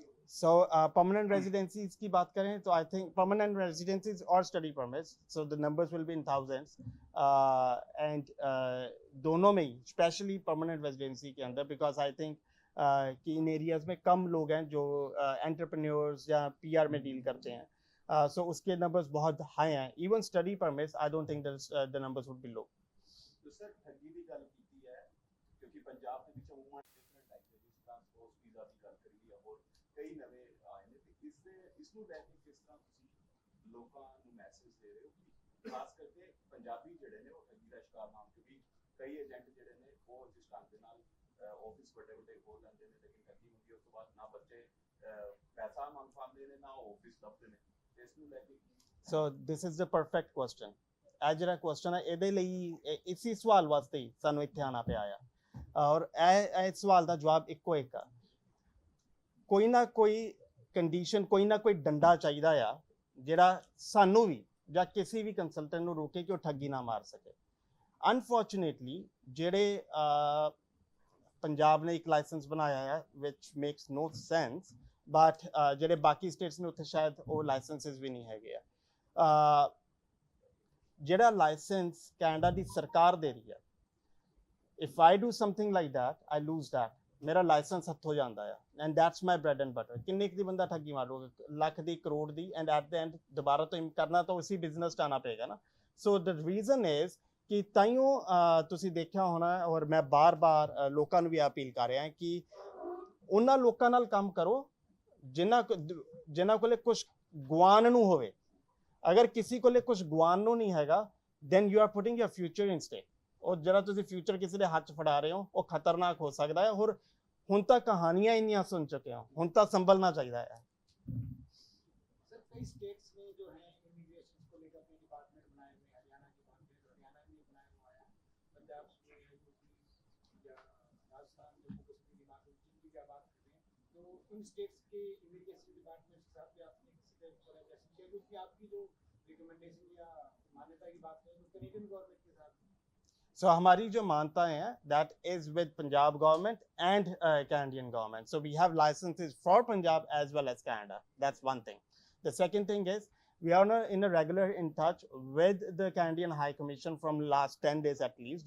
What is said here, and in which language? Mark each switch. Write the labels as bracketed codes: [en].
[en] So permanent residencies [hi] की बात करें तो [en] I think permanent residencies or study permits, so the numbers will be in thousands, and [hi] दोनों में ही [en] especially permanent residency [hi] के अंदर, [en] because I think [hi] कि इन [en] areas [hi] में कम लोग हैं जो [en] entrepreneurs या PR में deal [hi] करते हैं, [en] so [hi] उसके [en] numbers [hi] बहुत [en] high हैं. Even study permits, I don't think the numbers would be low. [pa] तो सर ठगी की गल कीती है क्योंकि पंजाब ਦੇ ਵਿੱਚ ਉਮੂਮਨ ਡਿਫਰੈਂਟ ਐਕਟੀਵਿਟੀਜ਼ ਟ੍ਰਾਂਸਪੋਰਟ ਵੀਜ਼ਾ ਦੀ ਗੱਲ ਕਰੀਏ और ਕਈ ਨਵੇਂ ਆਏ ਨੇ ਤੇ ਇਸ ਨੂੰ ਲੈ ਕੇ ਕਿਸ ਤਰ੍ਹਾਂ ਤੁਸੀਂ ਲੋਕਾਂ ਨੂੰ ਮੈਸੇਜ ਦੇ ਰਹੇ ਹੋ ਕਿ ਖਾਸ ਕਰਕੇ ਪੰਜਾਬੀ ਜਿਹੜੇ ਨੇ ਉਹ ਠੱਗੀ ਦਾ ਸ਼ਿਕਾਰ ਨਾ ਹੋਣ, ਕਿਉਂਕਿ ਕਈ ਏਜੰਟ ਜਿਹੜੇ ਨੇ ਉਹ ਜਿਸ ਢੰਗ ਦੇ ਨਾਲ ਆਫਿਸ ਵੱਡੇ ਵੱਡੇ ਖੋਲ ਲੈਂਦੇ ਨੇ ਲੇਕਿਨ ਠੱਗੀ ਹੁੰਦੀ ਉਸ ਤੋਂ ਬਾਅਦ ਨਾ ਬੱਚੇ ਪੈਸਾ ਮੰਗ ਪਾਉਂਦੇ ਨੇ ਨਾ ਆਫਿਸ ਲੱਭਦੇ ਨੇ ਤੇ ਇਸ ਨੂੰ ਲੈ ਕੇ [en] So this is the perfect question. [pa] ਇਹ ਜਿਹੜਾ ਕੁਐਸਚਨ ਹੈ ਇਹਦੇ ਲਈ ਇਸੇ ਸਵਾਲ ਵਾਸਤੇ ਹੀ ਸਾਨੂੰ ਇੱਥੇ ਆਣਾ ਪਿਆ ਆ, ਔਰ ਇਹ ਸਵਾਲ ਦਾ ਜਵਾਬ ਇੱਕੋ ਇੱਕ ਆ. ਕੋਈ ਨਾ ਕੋਈ ਕੰਡੀਸ਼ਨ, ਕੋਈ ਨਾ ਕੋਈ ਡੰਡਾ ਚਾਹੀਦਾ ਆ ਜਿਹੜਾ ਸਾਨੂੰ ਵੀ ਜਾਂ ਕਿਸੇ ਵੀ ਕੰਸਲਟੈਂਟ ਨੂੰ ਰੋਕੇ ਕਿ ਉਹ ਠੱਗੀ ਨਾ ਮਾਰ ਸਕੇ. ਅਨਫੋਰਚੂਨੇਟਲੀ ਜਿਹੜੇ ਪੰਜਾਬ ਨੇ ਇੱਕ ਲਾਇਸੈਂਸ ਬਣਾਇਆ ਹੈ [en] which makes no sense, but [pa] ਜਿਹੜੇ ਬਾਕੀ ਸਟੇਟਸ ਨੇ ਉੱਥੇ ਸ਼ਾਇਦ ਉਹ ਲਾਇਸੈਂਸਸ ਵੀ ਨਹੀਂ ਹੈਗੇ ਆ. ਜਿਹੜਾ ਲਾਇਸੈਂਸ ਕੈਨੇਡਾ ਦੀ ਸਰਕਾਰ ਦੇ ਰਹੀ ਹੈ, [en] if I do something like that, I lose that. [pa] ਮੇਰਾ ਲਾਇਸੈਂਸ ਹੱਥੋਂ ਜਾਂਦਾ ਆ, [en] and that's my bread and butter. [pa] ਕਿੰਨੇ ਕੁ ਦੀ ਬੰਦਾ ਠੱਗੀ ਮਾਰੂਗਾ, ਲੱਖ ਦੀ, ਕਰੋੜ ਦੀ, [en] and at the end [pa] ਦੁਬਾਰਾ ਤੋਂ ਕਰਨਾ ਤਾਂ ਉਸੇ ਬਿਜ਼ਨਸ 'ਚ ਆਉਣਾ ਪਏਗਾ ਨਾ. [en] So the reason is [pa] ਕਿ ਤਾਈਓ ਤੁਸੀਂ ਦੇਖਿਆ ਹੋਣਾ, ਔਰ ਮੈਂ ਬਾਰ-ਬਾਰ ਲੋਕਾਂ ਨੂੰ ਵੀ ਅਪੀਲ ਕਰ ਰਿਹਾ ਕਿ ਉਹਨਾਂ ਲੋਕਾਂ ਨਾਲ ਕੰਮ ਕਰੋ ਜਿਨ੍ਹਾਂ ਕੋਲੇ ਕੁਝ ਗਵਾਉਣ ਨੂੰ ਹੋਵੇ. ਅਗਰ ਕਿਸੇ ਕੋਲੇ ਕੁਝ ਗਵਾਉਣ ਨੂੰ ਨਹੀਂ ਹੈਗਾ, [en] then you are putting your future in stake. ਔਰ ਜਿਹੜਾ ਤੁਸੀਂ ਫਿਊਚਰ ਕਿਸੇ ਦੇ ਹੱਥ 'ਚ ਫੜਾ ਰਹੇ ਹੋ ਉਹ ਖਤਰਨਾਕ ਹੋ ਸਕਦਾ ਹੈ. ਔਰ ਹੁਣ ਤਾਂ ਕਹਾਣੀਆਂ ਇੰਨੀਆਂ ਸੁਣ ਚੁੱਕੇ ਹਾਂ, ਹੁਣ ਤਾਂ ਸੰਭਲਣਾ ਚਾਹੀਦਾ ਹੈ. [hi] सर कई स्टेट्स में जो है इमिग्रेशन को लेकर अपने डिपार्टमेंट बनाए हुए हैं, हरियाणा की बात करें तो हरियाणा में बनाया हुआ है, पंजाब में यूपी या राजस्थान, जम्मू कश्मीर, हिमाचल, जिनकी क्या बात करें तो इन स्टेट्स के इमिग्रेशन डिपार्टमेंट के साथ भी आपने किसी तरह कोलैबोरेशन किया, क्योंकि आपकी जो रिकमेंडेशन या मान्यता की बात करें तो कनेडियन गवर्नमेंट के साथ. [en] So [hi] हमारी जो मान्यताएं हैं, [en] that is with Punjab government and Canadian government. So we have licenses for Punjab as well as Canada. That's one thing. The second thing is we are in a regular in touch with the Canadian High Commission from last 10 days at least.